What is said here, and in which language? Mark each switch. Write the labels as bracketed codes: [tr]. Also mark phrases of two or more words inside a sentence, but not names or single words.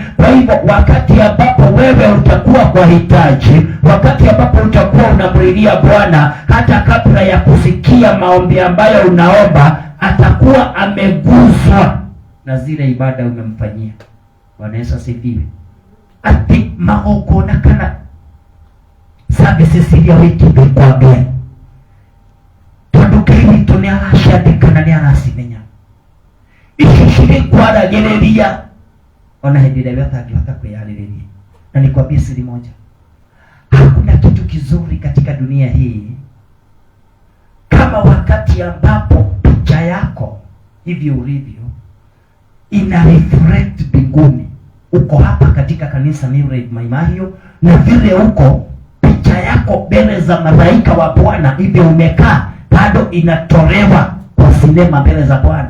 [sw] Kwa hivyo wakati ambapo wewe utakuwa kwa hitaji, wakati ambapo utakuwa unamlilia Bwana, hata kabla ya kusikia maombi ambayo unaomba, atakuwa ameguswa na zile ibada umemfanyia. Bwana Yesu asifiwe. [ki] Ati magongona kana services iria wikire kwa Ngai tondu Ngai witũ nĩ araciandĩka na nĩ aracimenya. Ici cirĩ kwaragĩrĩria ona hĩndĩ ĩrĩa ũtangĩhota kwĩharĩrĩria. [sw] Na nikwambie siri moja, hakuna kitu kizuri katika dunia hii kama wakati ambapo picha yako hivi ulivyo ina reflect mbinguni. Uko hapa katika kanisa New Red Mai Mahiu, na vile uko picha yako mbele za malaika wa Bwana hivi umekaa, bado inatolewa kwa sinema mbele za Bwana.